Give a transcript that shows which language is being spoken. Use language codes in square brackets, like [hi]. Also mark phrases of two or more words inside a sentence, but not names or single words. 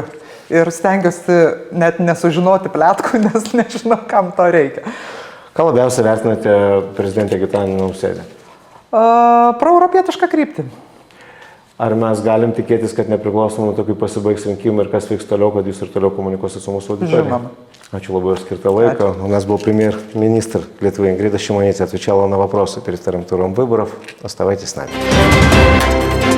[lt] Ir stengiuosi net nesužinoti pletkų, nes nežinau, kam to reikia. Ką labiausiai vertinate prezidentę Gitaną Nausėdą? Proeuropietišką kryptį. Ar mes galim tikėtis, kad nepriklausomai nuo to, kaip pasibaigs rinkimai ir kas vyks toliau, kad jūs ir toliau komunikuosite su mūsų auditorija? Žinoma. Ačiū labai už skirtą laiką. [ru] У нас был премьер-министр Литвы Ингрида Шимоняте. Отвечала на вопросы перед вторым туром выборов. Оставайтесь с нами.